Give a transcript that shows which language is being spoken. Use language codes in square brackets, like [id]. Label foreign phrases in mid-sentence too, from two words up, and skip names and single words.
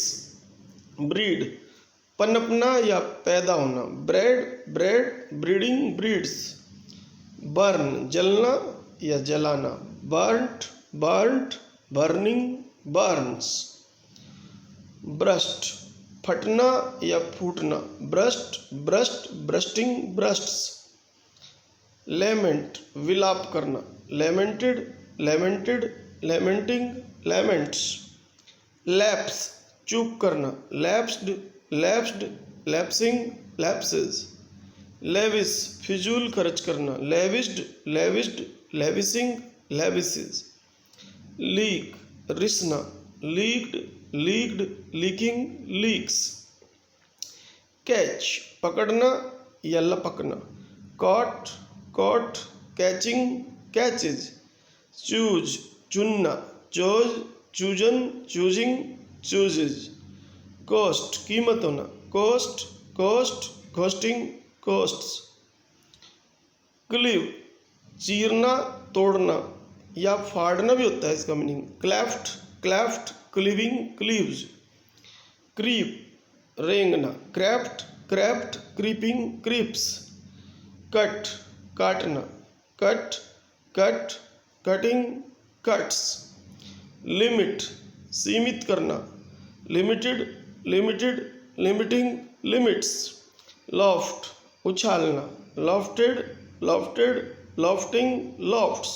[en] ब्रीड, [hi] पनपना या पैदा होना, [en] bred, bred, breeding, breeds. बर्न, [hi] जलना या जलाना, [en] burnt, burnt, burning, burns. ब्रस्ट, [hi] फटना या फूटना, [en] burst, burst, bursting, bursts. लेमेंट, [hi] विलाप करना, [en] lamented, lamented, lamenting, laments. लैप्स, [hi] चूक करना, [en] lapsed, lapsed, lapsing, lapses. लेविस, [hi] फिजूल खर्च करना, [en] lavished, lavished, lavishing, lavishes. लीक, रिसना, leaked, leaked, leaking, लीक्स। कैच, [hi] पकड़ना या लपकना, [en] caught, caught, catching, catches. चूज, चुनना, chose, chosen, choosing, chooses. कोस्ट, [hi] कीमत होना, [en] cost, cost, costing, costs. [hi] क्लीव, चीरना, तोड़ना या फाड़ना भी होता है इसका मीनिंग, [en] cleft, cleft, cleaving, cleaves. क्रीप, रेंगना, crept, crept, creeping, creeps. कट, काटना, cut, cut, cutting, cuts. लिमिट, [hi] सीमित करना, [en] limited, limited, limiting, limits. लॉफ्ट, उछालना, lofted, lofted, lofting, lofts.